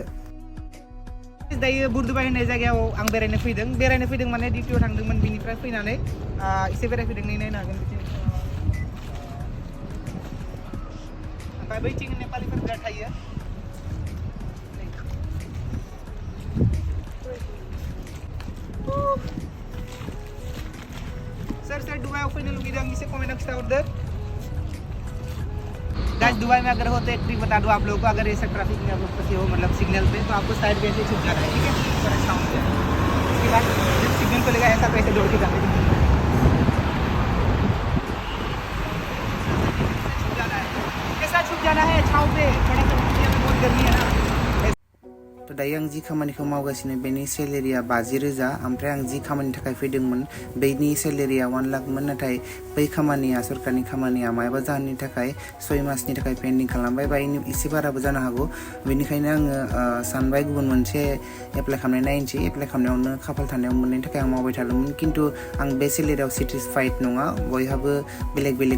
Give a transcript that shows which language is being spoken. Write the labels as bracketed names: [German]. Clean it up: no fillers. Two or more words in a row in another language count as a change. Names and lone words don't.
[Bodo] दायो बुरदुबाय होननाय जायगायाव आं बेरायनो फैदों माने डिउटियाव थांदोंमोन बिनिफ्राय फैनानै एसे बेरायफैदों नायनो हागोन बिथिं ओमफ्राय बैथिं नेपालिफोर बिराद थायो सर दुबई फैनो लुगैदों एसे कमेन्टआव खिथाहरदो [Hindi] गाइस दुबई में अगर हो तो एक ट्रिक बता दूं आप लोगों को अगर ऐसा ट्रैफिक में आप लोग फंसे हो मतलब सिग्नल पे तो आपको [English] side way [Hindi] से छूट जाना है ठीक है थोड़ा शाम से उसके बाद जब सिग्नल को लेगा ऐसा तो ऐसे दौड़ के जाना है छूट जाना है छाव पे थोड़ा सा बहुत गर्मी है ना [Bodo] थ' दायो आं जि खामानिखौ मावगासिनो बेनि सेलेरिया 50,000 ओमफ्राय आं जि खामानिनि थाखाय फैदोंमोन बेनि सेलेरिया 1 लाखमोन नाथाय बै खामानिया सरकारनि खामानिया मायबा जाहोननि थाखाय 6 मासनि थाखाय पेन्डिं खालामबाय बा एसे बाराबो जानो हागौ बेनिखायनो आङो सानबाय गुबुन मोनसे एप्लाइ खालामनाय नायनोसै एप्लाइ खालामनायावनो खाफाल थानायाव मोननायनि थाखाय आं मावबाय थादोंमोन खिन्थु आं बे सेलेरियाव सेटिसफाइड नङा बयहाबो बेलेग